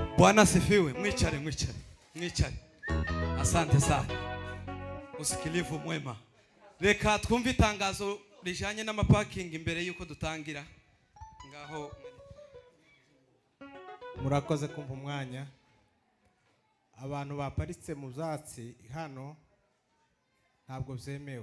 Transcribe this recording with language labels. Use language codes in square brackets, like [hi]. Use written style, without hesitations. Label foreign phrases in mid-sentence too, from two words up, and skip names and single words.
[sw] Bwana sifiwe. [rw] Mwicare, mwicare, mwicare. [sw] Asante sana. Usikilivu mwema. [rw] Reka twumve itangazo rijanye n'amaparking imbere yuko dutangira. Ngaho murakoze kumva umwanya. Abantu baparitse mu byatsi hano ntabwo byemewe.